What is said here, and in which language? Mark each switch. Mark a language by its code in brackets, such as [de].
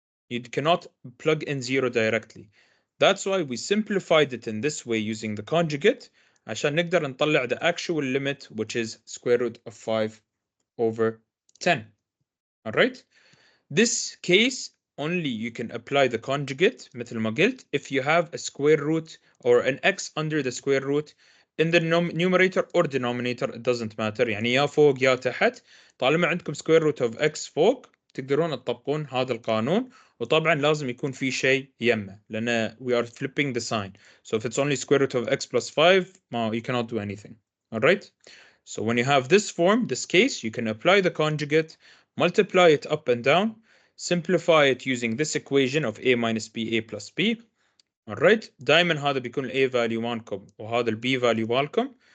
[en] You cannot plug in 0 directly. That's why we simplified it in this way using the conjugate [ar] عشان نقدر نطلع [en] the actual limit, which is square root of 5 over 10. All right? This case only you can apply the conjugate [ar] مثل ما قلت [en] if you have a square root or an x under the square root in the numerator or denominator, it doesn't matter. [ar] يعني يا فوق يا تحت، طالما عندكم [en] square root of x [ar] فوق تقدرون تطبقون هذا القانون. وطبعا لازم يكون في شيء يمه لأن [en] we are flipping the sign. So if it's only square root of x plus 5, you cannot do anything. All right? So when you have this form, this case, you can apply the conjugate, multiply it up and down, simplify it using this equation of a minus b, a plus b. All right, [ar] دائما هذا بيكون a value مالكم وهذا b value مالكم.